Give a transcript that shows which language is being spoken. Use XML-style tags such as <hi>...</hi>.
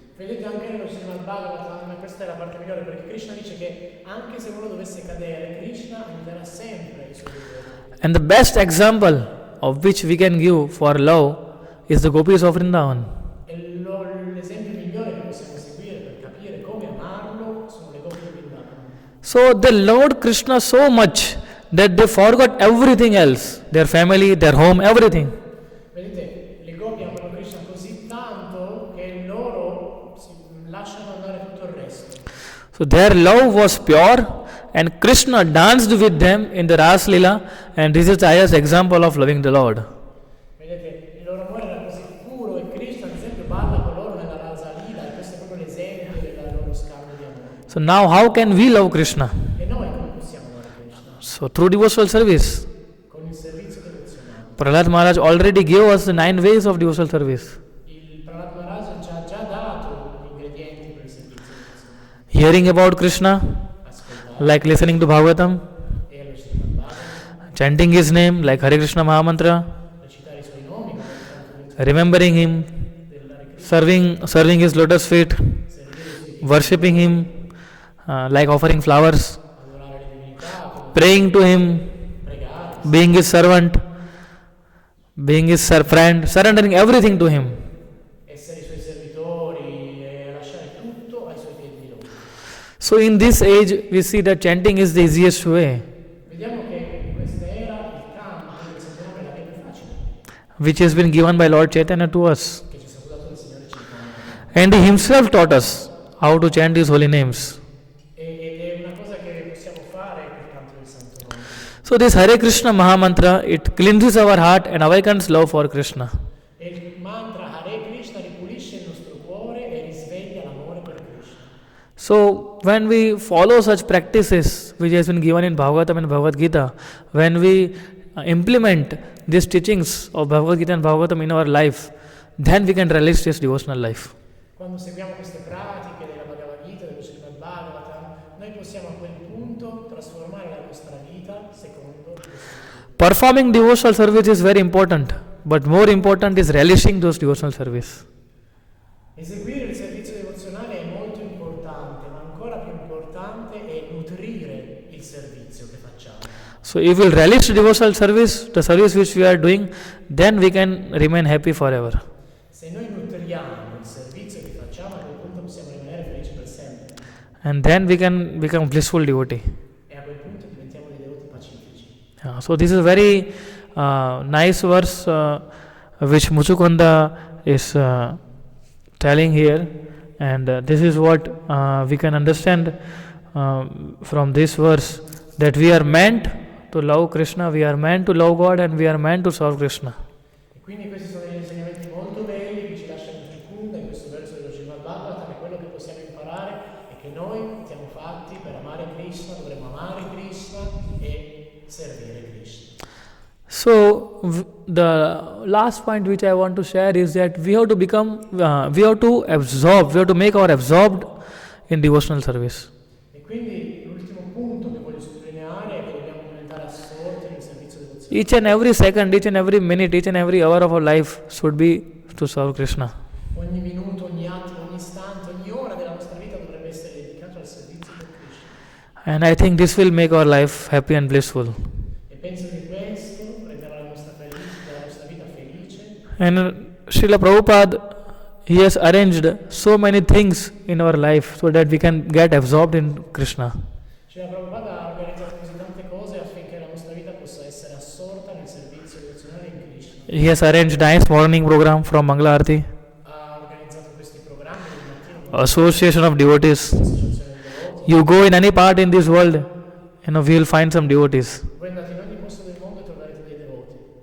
<it>Vedete anche nello Srimad Bhagavatam, questa è la parte migliore, perché Krishna dice che anche se uno dovesse cadere, Krishna aiuterà sempre i suoi devoti.</it> <en>And the best example of which we can give for love is the gopis of Vrindavan.</en> <it>E l'esempio migliore che possiamo seguire per capire come amarlo sono le gopi di Vrindavan.</it> <en>So they loved Krishna so much that they forgot everything else, their family, their home, everything.</en> <it>Vedete, le gopi amano Krishna così tanto che loro si lasciano andare tutto il resto.</it> <en>So their love was pure and Krishna danced with them in the Ras Lila, and this is the highest example of loving the Lord.</en> <it>Vedete, il loro amore era così puro e Krishna ad esempio balla con loro nella Rasa Lila e questo è proprio l'esempio del loro scambio di amore.</it> <en>So now how can we love Krishna?</en> <it>E noi come possiamo amare Krishna?</it> <en>So through devotional service.</en> <it>Con il</it> <en>Prahlad Maharaj already gave us the 9 ways of devotional service.</en> <it>Il Prahlad Maharaj ci ha già dato gli ingredienti per il servizio devozionale.</it> <en>Hearing about Krishna,</en> <it>Ascoltare</it> <en>like listening to Bhagavatam,</en> <it>e lo Srimad Bhagavatam,</it> <en>chanting his name, like Hare Krishna Mahamantra,</en> <it>recitare i suoi nomi, come il canto del</it> <en>remembering him,</en> <it>dell'Hare Krishna,</it> <en>serving his lotus feet,</en> <it>servire i suoi</it> <en>worshipping him, like offering flowers,</en> <it>adorare le divinità, come</it> <en>praying to him,</en> <it>pregare,</it> <en>being his servant, being his friend, surrendering everything to him.</en> <it>essere i suoi servitori e lasciare tutto ai suoi piedi di loto.</it> <en>So in this age, we see that chanting is the easiest way,</en> <it>Vediamo che in questa era il canto del Santo Nome è la via più facile</it> <en>which has been given by Lord Chaitanya to us.</en> <it>che ci è stato dato dal Signore Chaitanya.</it> <en>And he himself taught us how to chant his holy names.</en> <it>Ed è una cosa che possiamo fare col canto del Santo Nome.</it> <en>So this Hare Krishna Mahamantra, it cleanses our heart and awakens love for Krishna.</en> <it>E il mantra Hare Krishna ripulisce il nostro cuore e risveglia l'amore per Krishna.</it> <en>So when we follow such practices which has been given in Bhagavatam and Bhagavad Gita, when we implement these teachings of Bhagavad Gita and Bhagavatam in our life, then we can relish this devotional life.</en> <it>Quando seguiamo queste pratiche della Bhagavad Gita, dello Srimad Bhagavatam, noi possiamo a quel punto trasformare la nostra vita secondo questo.</it> <en>Performing devotional service is very important, but more important is relishing those devotional service.</en> <it>Eseguire il servizio devozionale è molto importante, ma ancora più importante è nutrire il servizio che facciamo.</it> <en>So if we relish devotional service, the service which we are doing, then we can remain happy forever.</en> <it>Se noi nutriamo il servizio che facciamo, a quel punto possiamo rimanere felici per sempre.</it> <en>And then we can become blissful devotee.</en> <it>E a quel punto diventiamo dei devoti pacifici.</it> <en>So this is a very nice verse which Muchukunda is telling here, and this is what we can understand from this verse, that we are meant to love Krishna, we are meant to love God, and we are meant to serve Krishna.</en> <it>E quindi questi sono degli insegnamenti molto belli che ci lascia Muchukunda in questo verso dello Srimad Bhagavatam, e quello che possiamo imparare è che noi siamo fatti per amare Krishna, dovremmo amare Krishna e servire Krishna.</it> <en>So the last point which I want to share is that we have to become, we have to absorb, we have to make our absorbed in devotional service.</en> <it>E quindi l'ultimo punto che voglio sottolineare è che dobbiamo diventare assorti nel servizio devozionale.</it> <en>Each and every second, each and every minute, each and every hour of our life should be to serve Krishna.</en> <it>Ogni minuto, ogni attimo, ogni istante, ogni ora della nostra vita dovrebbe essere dedicato al servizio di Krishna.</it> <en>And I think this will make our life happy and blissful.</en> <it>E penso che questo renderà la nostra vita felice.</it> <en>And Srila Prabhupada, he has arranged so many things in our life so that we can get absorbed in Krishna.</en> <it>Srila Prabhupada ha organizzato così tante cose affinché la nostra vita possa essere assorta nel servizio devozionale in Krishna.</it> <en>He has arranged nice morning program from Mangala Arati,</en> <it>Ha organizzato questi programmi del mattino,</it> <en>association of devotees.</en> <it>l'associazione dei devoti.</it> <en>You go in any part in this world, we will find some devotees.</en> <it>Voi andate in ogni posto del mondo e troverete dei devoti.</it>